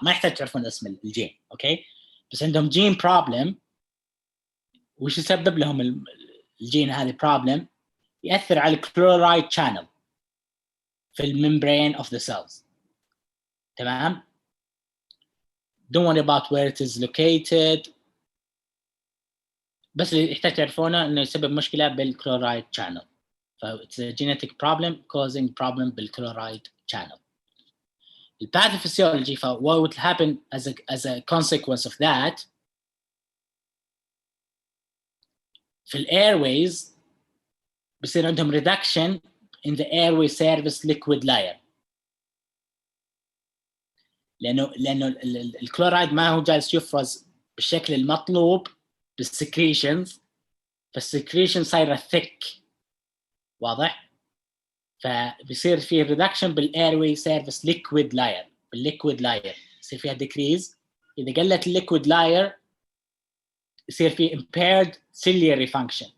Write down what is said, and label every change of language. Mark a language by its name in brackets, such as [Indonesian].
[Arabic] ما يحتاج تعرفون اسم الجين، اوكي؟ بس عندهم جين problem. وش يسبب لهم الجين هذا problem؟ يأثر على الكلورايد channel في الممبرين of the cells. تمام؟ [English] Don't worry about where it is located. [Arabic] بس اللي يحتاج تعرفونه انه يسبب مشكله بالكلورايد channel. [English] It's a genetic problem causing problem بالكلورايد channel. The pathophysiology, what would happen as a consequence of that في airways [Arabic] بيصير عندهم [English] reduction in the airway surface liquid layer. [Arabic] لأنه الكلورايد ما هو جالس يفرز بالشكل المطلوب بالسكريشنز، فالسكريشن صايرة thick. واضح؟ فبيصير فيه reduction بالايروي سيرفيس liquid layer. بالliquid layer يصير فيها decrease. إذا قلت liquid layer يصير فيه impaired ciliary function.